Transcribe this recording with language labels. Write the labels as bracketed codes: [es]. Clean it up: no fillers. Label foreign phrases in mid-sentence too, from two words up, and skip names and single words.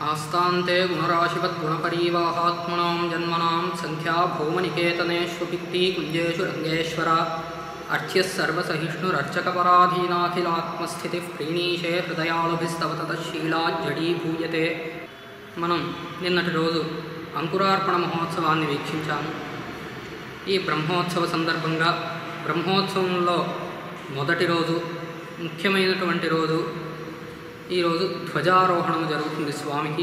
[sa] हस्तान्ते गुणराशिवद्गुणपरीवाहात्मनां जन्मनां संख्या भौमनिकेतनेष्वपिक्ति कुञ्जेषु रङ्गेश्वर अर्च्यः सर्वसहिष्णुरर्चकपराधीनाखिलात्मस्थितिः प्रीणीशे हृदयालुभिस्तवततशीलाज्जडीभूयते। [te] మనం నిన్నటి రోజు అంకురార్పణ మహోత్సవాన్ని వీక్షించాము. ఈ బ్రహ్మోత్సవ సందర్భంగా బ్రహ్మోత్సవంలో మొదటి రోజు ముఖ్యమైనటువంటి రోజు ఈరోజు ధ్వజారోహణం జరుగుతుంది స్వామికి.